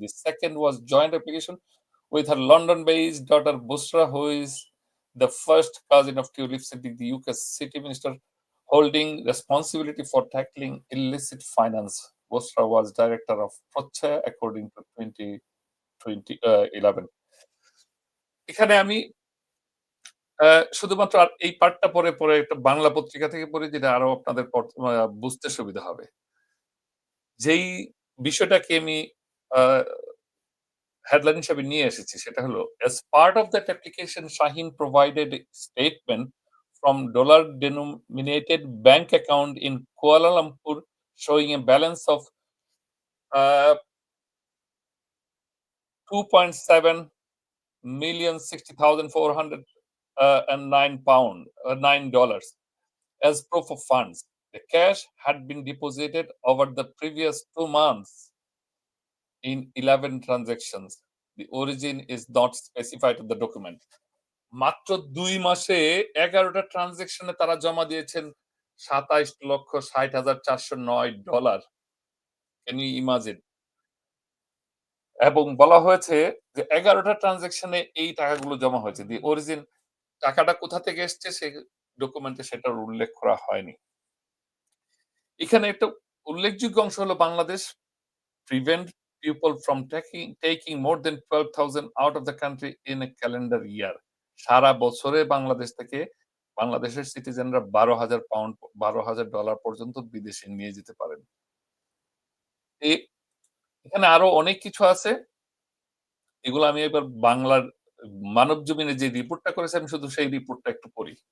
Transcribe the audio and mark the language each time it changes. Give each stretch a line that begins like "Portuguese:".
English: The second was joint application with her London-based daughter Busra, who is the first cousin of Tulip Siddiq, the UK's city minister, holding responsibility for tackling illicit finance. Busra was director of Procha according to 2011.
Bangla: এখানে আমি আ শুধুমাত্র এই পার্টটা পরে একটা বাংলা পত্রিকা থেকে পড়ি যেটা আরো আপনাদের বুঝতে সুবিধা হবে। যেই বিষয়টাকে আমি আ হেডলাইন হিসেবে নিয়ে এসেছি সেটা হলো,
English: "As part of that application, Shaheen provided a statement from dollar-denominated bank account in Kuala Lumpur showing a balance of uh, 2.7,060,409 $9 as proof of funds. The cash had been deposited over the previous 2 months in 11 transactions. The origin is not specified in the document."
Bangla: মাত্র ২ মাসে ১১ টা ট্রান্সেকশনে তারা জমা দিয়েছেন $২৭,৬০,৪০৯।
English: Can you imagine?
Bangla: এবং বলা হয়েছে যে ১১ টা ট্রান্সেকশনে এই টাকাগুলো জমা হয়েছে। দি অরিজিন টাকাটা কোথা থেকে এসছে সে ডকুমেন্টে সেটার উল্লেখ করা হয়নি। এখানে একটা উল্লেখযোগ্য অংশ হলো Bangladesh
English: prevent people from taking more than 12,000 out of the country in a calendar year.
Bangla: সারা বছরে বাংলাদেশ থেকে বাংলাদেশের সিটিজেনরা £১২,০০০ $১২,০০০ পর্যন্ত বিদেশে নিয়ে যেতে পারেন। এ এখানে আরো অনেক কিছু আছে। এগুলো আমি এবার বাংলার মানবজমিনে যে রিপোর্টটা করেছে আমি শুধু সেই রিপোর্টটা একটু পড়ি।